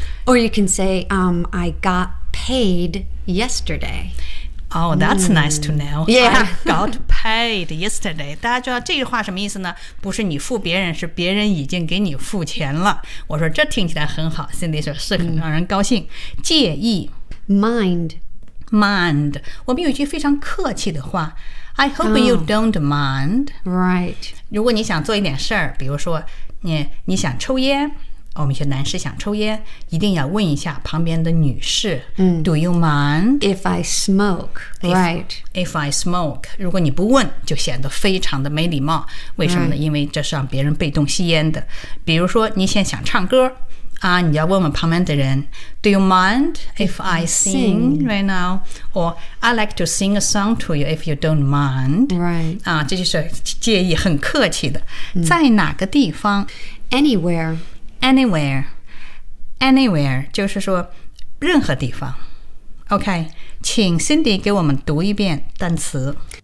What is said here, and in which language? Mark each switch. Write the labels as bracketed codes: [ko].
[en] Or you can say, I got paid yesterday. Oh, that's nice to know. Yeah. I got paid yesterday. [zh] 大家知道这句话什么意思呢？不是你付别人，是别人已经给你付钱了。我说这听起来很好， Cindy 说是很让人高兴。介意。 [en] Mind. 我们有一句非常客气的话， I hope you don't mind. Right. [zh] 如果你想做一点事儿，比如说你想抽烟，我们一些男士想抽烟，一定要问一下旁边的女士。 [en] Do you mind? If I smoke, right. If I smoke. [zh] 如果你不问，就显得非常的没礼貌。为什么呢？因为这是让别人被动吸烟的。比如说你现在想唱歌啊，你要问问旁边的人 [en] Do you mind if I sing right now? Or I like to sing a song to you if you don't mind. Right. [zh] 啊，这就是介意，很客气的。在哪个地方 [en] Anywhere [zh] 就是说任何地方。OK， 请 Cindy 给我们读一遍单词。